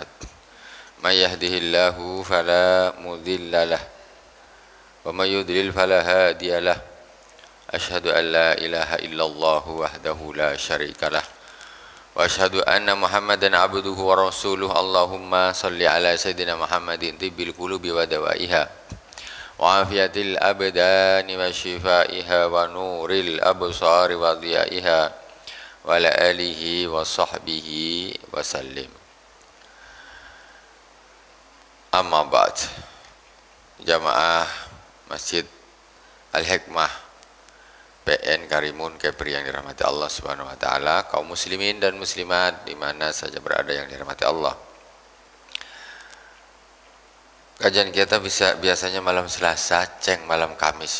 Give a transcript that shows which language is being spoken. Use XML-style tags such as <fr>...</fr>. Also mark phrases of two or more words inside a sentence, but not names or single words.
<ar>من يهده الله فلا مضل له ومن يضلل فلا هادي له. أشهد أن لا إله إلا الله وحده لا شريك له وأشهد أن محمدا عبده ورسوله. اللهم صل على سيدنا محمد طب القلوب ودوائها وعافية الأبدان وشفائها ونور الأبصار وضيائها وعلى آله وصحبه وسلم. أما بعد.</ar> <id>Jamaah Masjid Al-Hikmah PN Karimun Kepri yang dirahmati</id> <ar>الله سبحانه وتعالى,</ar> <id>kaum muslimin dan muslimat di mana saja berada yang dirahmati Allah. Kajian kita biasanya malam Selasa, ceng malam Kamis.</id>